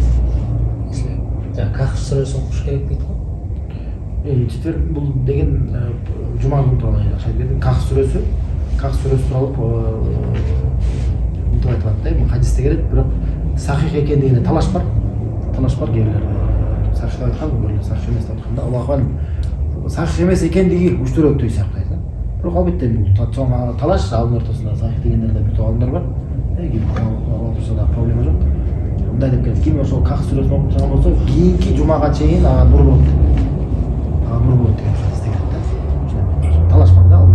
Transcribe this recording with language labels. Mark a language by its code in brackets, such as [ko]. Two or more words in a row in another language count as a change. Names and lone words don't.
[ky] Если Кахф сүрөсүн окуш керек дейт го. Четверг бул деген жума күнү тууралуу айтып кетти. Кахф сүрөсү тууралуу мынтип айтылат да, бул хадисте келет, бирок сахих экендигине талаш бар кейбирлер. Сахих айткан, кейбирлер сахих эмес деп айтканда, [ar] الله أعلم. [ky] Сахих эмес экендиги күчтөрөөт сыяктуу айтат. Бирок албетте бул чоң талаш, алдын ортосунда сахих дегендерде бир топ адамдар бар. Турса да проблема жок. Мындай деп келет, ким ошол Кахф сүрөсүн окуп турган болсо, кийинки жумага чейин ага нур болот. Деген хадисте келет да. Талаш бар да алар.